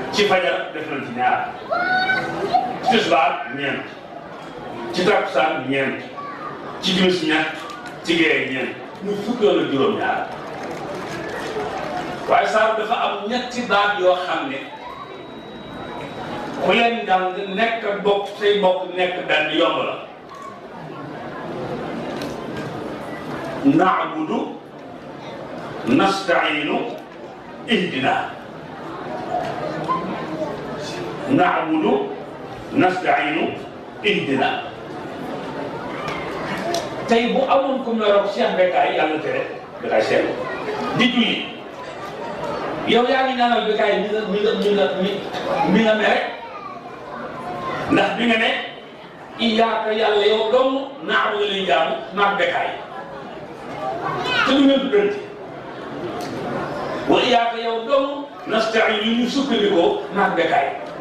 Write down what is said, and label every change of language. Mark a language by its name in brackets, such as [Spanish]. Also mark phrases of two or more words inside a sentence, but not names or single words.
[Wolof] ci fajar def nañ ci ñaar ci tisbaar ñeent ci takkusaan ñeent ci timis ñett ci gee ñeent muy fukki yoon ak juróom-ñaar waaye saar dafa am ñetti baat yoo xam ne ku leen jàng nekk bokk say bokk nekk benn yomb la [Arabic] نعبد نستعين اهدنا نعبد نستعين اهدنا [Wolof] tey bu amoon ku meroog Cheikh Bécaye yàlla tere Bécaye Seck di julli yow yaa ngi ñaanal Bécaye mi nga mere ndax bi nga ne iyaaka yàlla yow dong na'budu lay jaamu maag Bécaye te lu ngeen duggante [Arabic] وإياك [Wolof] yow dong nasta'inu ñu sukkandikoo maag Bécaye